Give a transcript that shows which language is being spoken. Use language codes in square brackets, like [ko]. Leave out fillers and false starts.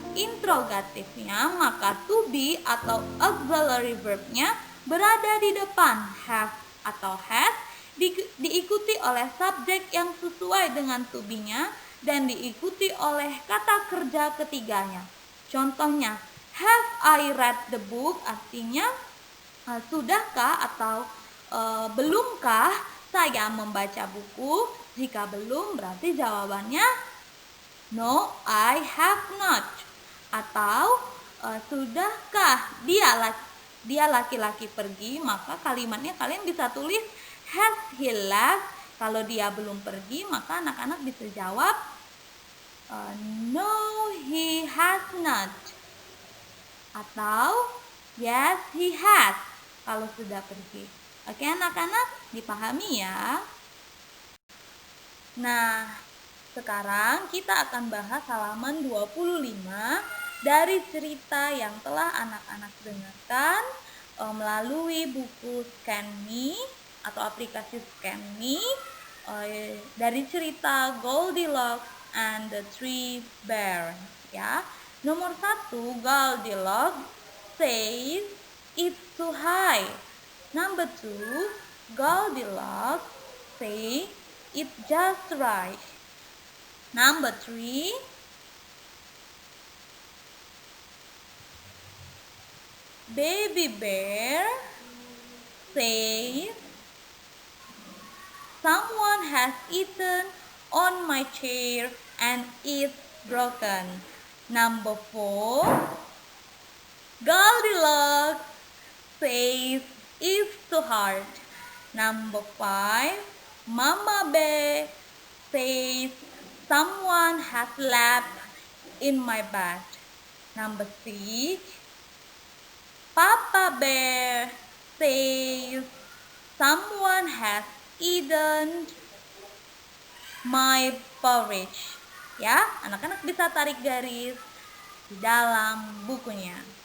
[id] Interrogatifnya maka to be atau auxiliary verbnya berada di depan have atau has, diikuti oleh subjek yang sesuai dengan to be-nya dan diikuti oleh kata kerja ketiganya. [en] Contohnya, have I read the book? [id] Artinya sudahkah atau belumkah saya membaca buku? Jika belum, berarti jawabannya [en] no, I have not. [id] Atau sudahkah dia laki-laki pergi? Maka kalimatnya kalian bisa tulis [en] has he left. [id] Kalau dia belum pergi, maka anak-anak bisa jawab [en] no, he has not. [id] Atau [en] yes, he has [id] kalau sudah pergi. Oke anak-anak, dipahami ya. Nah, sekarang kita akan bahas halaman 25 dari cerita yang telah anak-anak dengarkan melalui buku Scan Me atau aplikasi Scan Me dari cerita Goldilocks and the Three Bears ya. [en] Nomor 1, Goldilocks says it's too high. Number 2, Goldilocks says it's just right. Number 3, Baby Bear says someone has eaten on my chair and it's broken. Number 4, Goldilocks says it's too hard. Number 5, Mama Bear says someone has lapped in my bed. Number 6, Papa Bear says someone has eaten my porridge. [id] Ya, anak-anak bisa tarik garis di dalam bukunya.